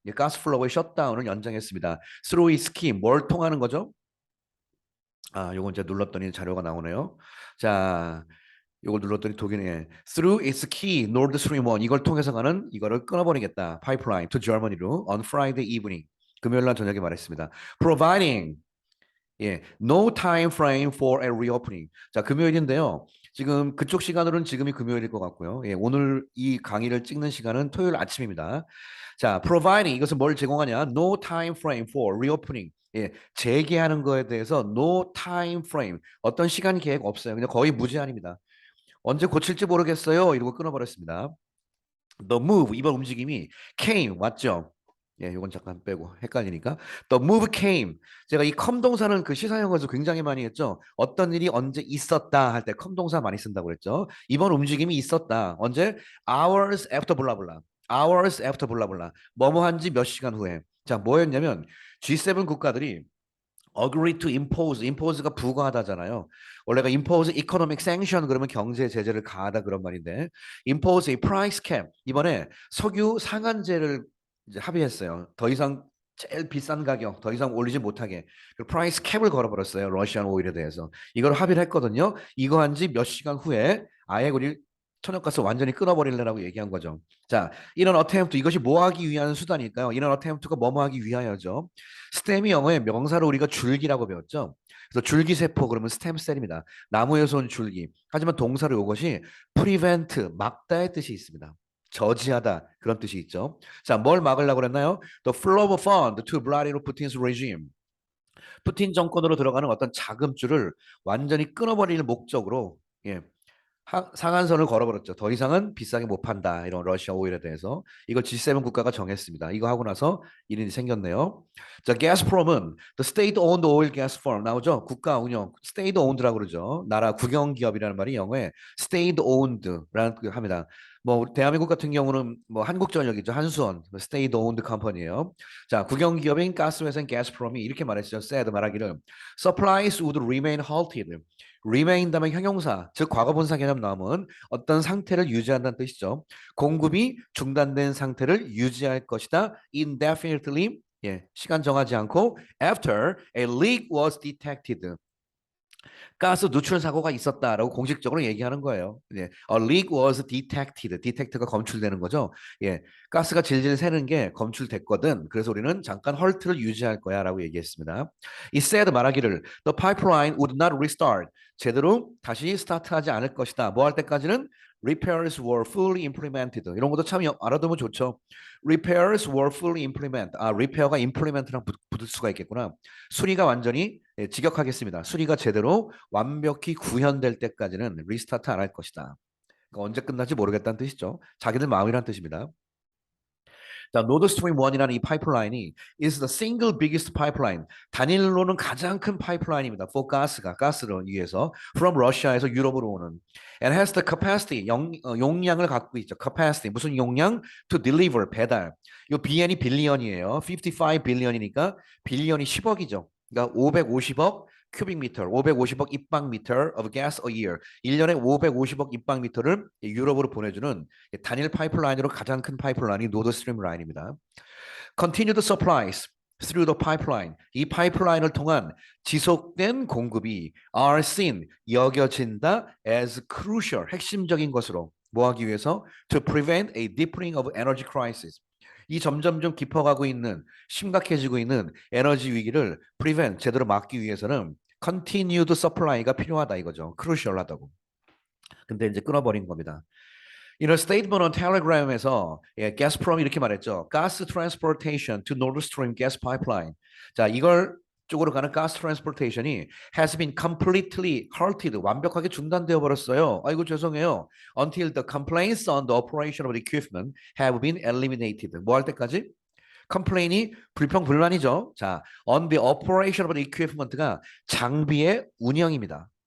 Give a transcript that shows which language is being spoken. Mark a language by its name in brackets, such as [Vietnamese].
[Korean] 가스 플로우의 셧다운을 연장했습니다. [English] Through its key. [Korean] 뭘 통하는 거죠? 아, 요건 이제 눌렀더니 자료가 나오네요. 자, 요걸 눌렀더니 독일에 [English] through its key [Korean] Nord Stream 1 이걸 통해서 가는 이거를 끊어버리겠다. [English] 파이프라인 to Germany로 on Friday evening. [Korean] 금요일 날 저녁에 말했습니다. [English] Providing no time frame for a reopening. [Korean] 자, 금요일인데요. 지금 그쪽 시간으로는 지금이 금요일일 것 같고요. 오늘 이 강의를 찍는 시간은 토요일 아침입니다. 자, providing 이것은 뭘 제공하냐? [English] No time frame for reopening. [Korean] 재개하는 거에 대해서 no time frame. 어떤 시간 계획 없어요. 그냥 거의 무제한입니다. 언제 고칠지 모르겠어요. 이러고 끊어버렸습니다. [English] The move [Korean] 이번 움직임이 came 왔죠. 이건 잠깐 빼고 헷갈리니까. [English] The move came. [Korean] 제가 이 come 동사는 그 시사용어에서 굉장히 많이 했죠. 어떤 일이 언제 있었다 할 때 come 동사 많이 쓴다고 그랬죠. 이번 움직임이 있었다. 언제? [English] Hours after 블라블라. Hours after 블라블라. [Korean] 뭐뭐 한지 몇 시간 후에. 자, 뭐였냐면 G7 국가들이 [English] agree to impose, [Korean] impose가 부과하다잖아요. 원래가 [English] impose economic sanction [Korean] 그러면 경제 제재를 가하다 그런 말인데 [English] impose a price cap [Korean] 이번에 석유 상한제를 이제 합의했어요. 더 이상 제일 비싼 가격 더 이상 올리지 못하게 그 프라이스 캡을 걸어버렸어요. 러시안 오일에 대해서 이걸 합의를 했거든요. 이거 한 지 몇 시간 후에 아예 우리 천연가스 완전히 끊어버리려고 얘기한 거죠. 자, 이런 어템프트 이것이 뭐 하기 위한 수단일까요? 이런 어템프트가 뭐뭐 하기 위하여죠. 스템이 영어의 명사로 우리가 줄기라고 배웠죠. 그래서 줄기세포 그러면 스템셀입니다. 나무에서 온 줄기. 하지만 동사로 이것이 prevent 막다의 뜻이 있습니다. 저지하다 그런 뜻이 있죠. 자, 뭘 막으려고 그랬나요? [English] The flow of fund to Vladimir Putin's regime. [Korean] 푸틴 정권으로 들어가는 어떤 자금줄을 완전히 끊어버릴 목적으로 상한선을 걸어버렸죠. 더 이상은 비싸게 못 판다. 이런 러시아 오일에 대해서. 이걸 G7 국가가 정했습니다. 이거 하고 나서 일이 생겼네요. 자, 가스프롬은 [English] the state-owned oil gas firm [Korean] 나오죠. 국가 운영, state-owned라고 그러죠. 나라 국영 기업이라는 말이 영어에 state-owned라는 그 합니다. 뭐 대한민국 같은 경우는 뭐 한국전력이죠. 한수원, state-owned 컴퍼니예요. 자, 국영 기업인 가스회사인 가스프롬이 이렇게 말했죠. [English] said [Korean] 말하기를 [English] supplies would remain halted. [Korean] remain 다음에 형용사, 즉 과거분사 개념 나오면 어떤 상태를 유지한다는 뜻이죠. 공급이 중단된 상태를 유지할 것이다. [English] indefinitely, [Korean] 시간 정하지 않고 [English] after a leak was detected. [Korean] 가스 누출 사고가 있었다라고 공식적으로 얘기하는 거예요. [English] A leak was detected. [Korean] detect가 검출되는 거죠. 가스가 질질 새는 게 검출됐거든. 그래서 우리는 잠깐 헐트를 유지할 거야라고 얘기했습니다. 이 said 말하기를 [English] the pipeline would not restart. [Korean] 제대로 다시 스타트하지 않을 것이다. 뭐 할 때까지는 [English] repairs were fully implemented. [Korean] 이런 것도 참 알아두면 좋죠. [English] repairs were fully implemented. [Korean] 아, repair가 implement랑 붙을 수가 있겠구나. 수리가 완전히 직역하겠습니다. 수리가 제대로 완벽히 구현될 때까지는 리스타트 안 할 것이다. 그러니까 언제 끝날지 모르겠다는 뜻이죠. 자기들 마음이란 뜻입니다. 자, 노드 스트림 1이라는 이 파이프라인이 [English] is the single biggest pipeline. [Korean] 단일로는 가장 큰 파이프라인입니다. for 가스를 위해서 from Russia에서 유럽으로 오는 [English] and has the capacity [Korean] 용량을 갖고 있죠. capacity 무슨 용량? [English] to deliver 배달. [Korean] 이 BN이 빌리언이에요. 55 빌리언이니까 빌리언이 10억이죠. 그러니까 550억 큐빅미터, 550억 입방미터 [English] of gas a year. [Korean] 1년에 550억 입방미터를 유럽으로 보내주는 단일 파이프라인으로 가장 큰 파이프라인이 노드 스트림 라인입니다. [English] Continued supplies through the pipeline. [Korean] 이 파이프라인을 통한 지속된 공급이 [English] are seen, [Korean] 여겨진다 [English] as crucial, [Korean] 핵심적인 것으로 뭐 하기 위해서? [English] To prevent a deepening of energy crisis. [Korean] 이 점점 좀 깊어가고 있는 심각해지고 있는 에너지 위기를 prevent, 제대로 막기 위해서는 [English] continued supply [Korean] 가 필요하다 이거죠. crucial하다고. 근데 이제 끊어버린 겁니다. [English] In a statement on Telegram에서 [Korean] 가스프롬이 이렇게 말했죠. [English] Gas transportation to Nord Stream gas pipeline. [Korean] 자, 이걸 쪽으로 가는 [English] gas transportation이 has been completely halted. [Korean] 완벽하게 중단되어 버렸어요. 아이고 죄송해요. [English] Until the complaints on the operation of the equipment have been eliminated. [Korean] 뭐 할 때까지? 컴플레인이 불평 불만이죠. [English] 자, on the operation of the equipment가 [Korean] 장비의 운영입니다.